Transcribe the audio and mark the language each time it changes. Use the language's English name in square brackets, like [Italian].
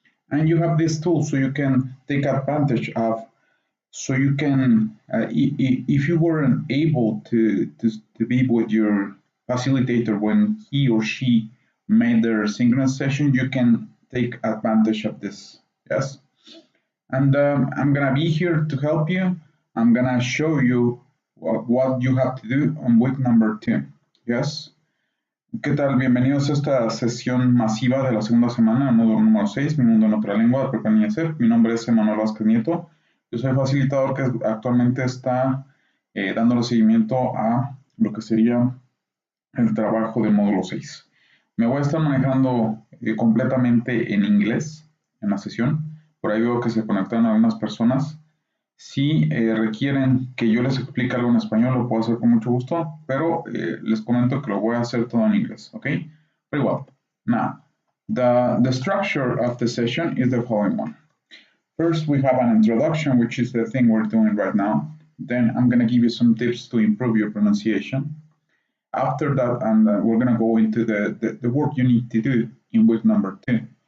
[English] And you have this tool so you can take advantage of, so you can, if you weren't able to be with your facilitator when he or she made their synchronous session, you can take advantage of this, yes? And I'm gonna be here to help you. I'm gonna show you what you have to do on week number 2. Yes. [Spanish] ¿Qué tal? Bienvenidos a esta sesión masiva de la segunda semana, módulo número 6, Mi Mundo en Otra Lengua, de Prepa Línea CEP. Mi nombre es Emmanuel Vázquez Nieto. Yo soy facilitador que actualmente está dándole seguimiento a lo que sería el trabajo del módulo 6. Me voy a estar manejando completamente en inglés en la sesión. Por ahí veo que se conectaron algunas personas. Si requieren que yo les explique algo en español, lo puedo hacer con mucho gusto, pero les comento que lo voy a hacer todo en inglés, okay? [English] Very well. Now, the structure of the session is the following one. First, we have an introduction, which is the thing we're doing right now. Then I'm going to give you some tips to improve your pronunciation. After that, we're going to go into the work you need to do in week number 2.